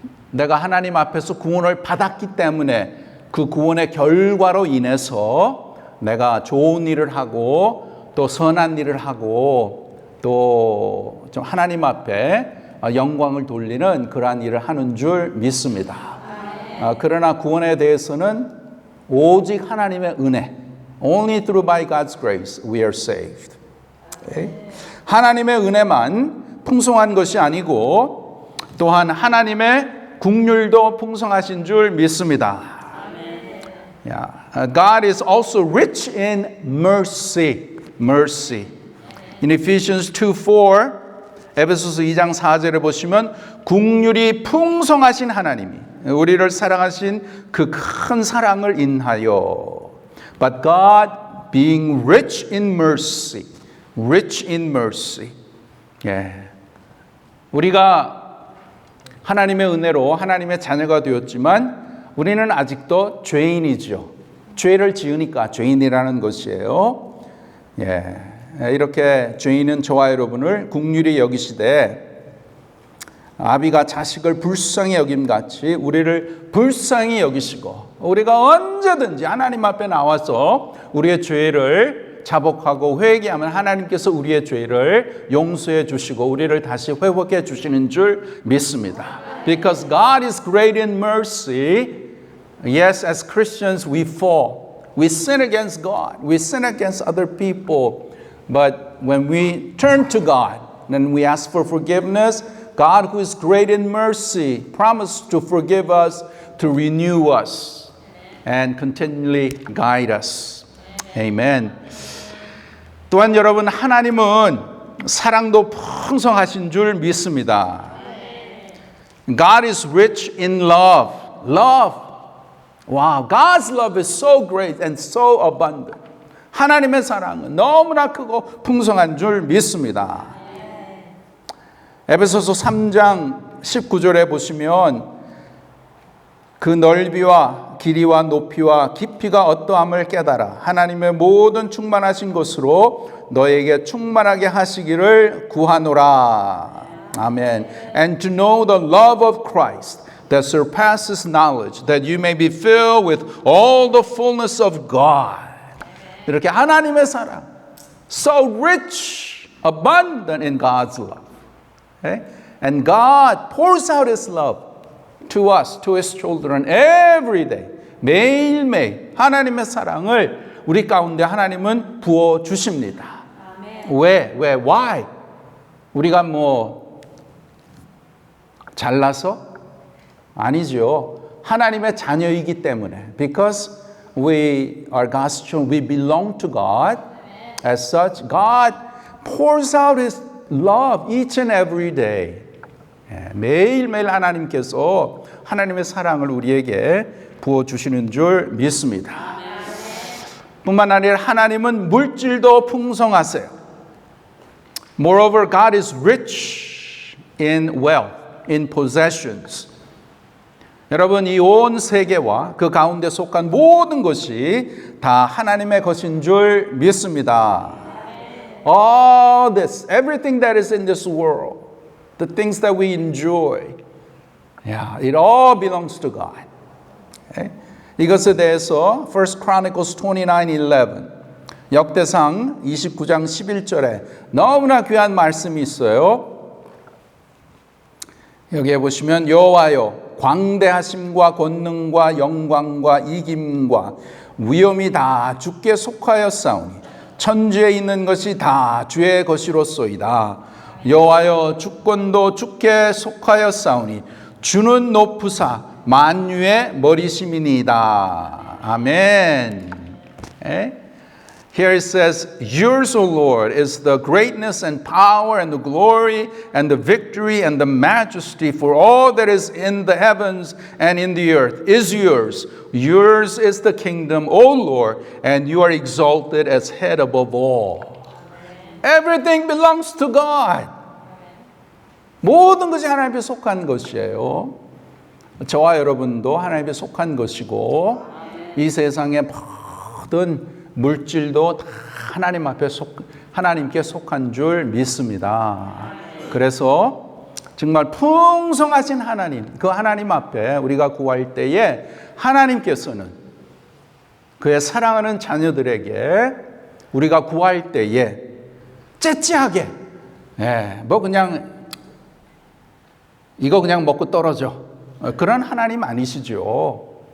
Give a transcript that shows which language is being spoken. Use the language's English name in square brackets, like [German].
[Korean] 내가 하나님 앞에서 구원을 받았기 때문에 그 구원의 결과로 인해서 내가 좋은 일을 하고 또 선한 일을 하고 또 좀 하나님 앞에 영광을 돌리는 그러한 일을 하는 줄 믿습니다. 그러나 구원에 대해서는 오직 하나님의 은혜, [English] only through by God's grace we are saved. Okay? [Korean] 하나님의 은혜만 풍성한 것이 아니고 또한 하나님의 긍휼도 풍성하신 줄 믿습니다. [English] Yeah. God is also rich in mercy. Mercy. In Ephesians 2:4, [Korean] 에베소서 2장 4절에 보시면 긍휼이 풍성하신 하나님이 우리를 사랑하신 그 큰 사랑을 인하여 [English] But God being rich in mercy. Rich in mercy. [Korean] 예. 우리가 하나님의 은혜로 하나님의 자녀가 되었지만 우리는 아직도 죄인이죠. 죄를 지으니까 죄인이라는 것이에요. 예. 이렇게 죄인은 저와 여러분을 긍휼히 여기시되 아비가 자식을 불쌍히 여김같이 우리를 불쌍히 여기시고 우리가 언제든지 하나님 앞에 나와서 우리의 죄를 자복하고 회개하면 하나님께서 우리의 죄를 용서해 주시고 우리를 다시 회복해 주시는 줄 믿습니다. [English] Because God is great in mercy. Yes, as Christians we fall. We sin against God. We sin against other people. But when we turn to God, then we ask for forgiveness. God, who is great in mercy, promised to forgive us, to renew us, and continually guide us. Amen. [Korean] 또한 여러분, 하나님은 사랑도 풍성하신 줄 믿습니다. [English] God is rich in love. Love. Wow, God's love is so great and so abundant. [Korean] 하나님의 사랑은 너무나 크고 풍성한 줄 믿습니다. 에베소서 3장 19절에 보시면 그 넓이와 길이와 높이와 깊이가 어떠함을 깨달아 하나님의 모든 충만하신 것으로 너에게 충만하게 하시기를 구하노라. 아멘. [English] And to know the love of Christ that surpasses knowledge, that you may be filled with all the fullness of God. [Korean] 이렇게 하나님의 사랑, [English] so rich, abundant in God's love. Okay? And God pours out His love to us, to His children every day. [Korean] 매일매일 하나님의 사랑을 우리 가운데 하나님은 부어 주십니다. 왜? [English] Why? [Korean] 우리가 뭐 잘나서? 아니죠. 하나님의 자녀이기 때문에. [English] Because we are God's children, we belong to God. As such, God pours out His love each and every day. [Korean] 매일매일 하나님께서 하나님의 사랑을 우리에게 부어주시는 줄 믿습니다. 뿐만 아니라 하나님은 물질도 풍성하세요. [English] Moreover, God is rich in wealth, in possessions. [Korean] 여러분, 이 온 세계와 그 가운데 속한 모든 것이 다 하나님의 것인 줄 믿습니다. [English] All this, everything that is in this world, the things that we enjoy, yeah, it all belongs to God. Okay? [Korean] 이것에 대해서 [English] 1 Chronicles 29:11, [Korean] 역대상 29장 11절에 너무나 귀한 말씀이 있어요. 여기에 보시면 여호와여, 광대하심과 권능과 영광과 이김과 위엄이 다 주께 속하였사오니 천지에 있는 것이 다 주의 것이로소이다. 여호와여, 주권도 주께 속하였사오니 주는 높으사 만유의 머리심이니이다. 아멘. [English] Here it says, yours, O Lord, is the greatness and power and the glory and the victory and the majesty, for all that is in the heavens and in the earth is yours. Yours is the kingdom, O Lord, and you are exalted as head above all. Everything belongs to God. [Korean] 모든 것이 하나님께 속한 것이에요. 저와 여러분도 하나님께 속한 것이고 이 세상의 모든 물질도 다 하나님 앞에 하나님께 속한 줄 믿습니다. 그래서 정말 풍성하신 하나님, 그 하나님 앞에 우리가 구할 때에 하나님께서는 그의 사랑하는 자녀들에게 우리가 구할 때에 째째하게, 뭐 그냥 이거 그냥 먹고 떨어져, 그런 하나님 아니시죠.